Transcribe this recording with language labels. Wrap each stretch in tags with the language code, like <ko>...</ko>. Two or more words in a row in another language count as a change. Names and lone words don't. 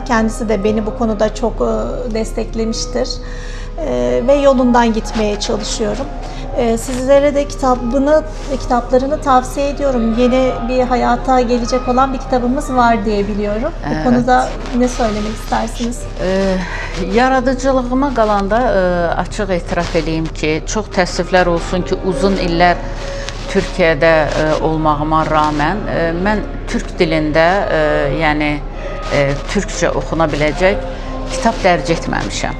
<tr>Kendisi de beni bu konuda çok desteklemiştir ve yolundan gitmeye çalışıyorum. Sizlere de kitaplarını tavsiye ediyorum. Yeni bir hayata gelecek olan bir kitabımız var diye biliyorum. Bu konuda ne söylemek istersiniz?</tr> <az>Yaradıcılığıma qalanda açıq etiraf edeyim ki, çox təəssüflər olsun ki, uzun illər Türkiyədə olmağıma rağmen mən Türk dilində, yəni Türkçə oxuna biləcək kitab dərc etməmişəm.</az>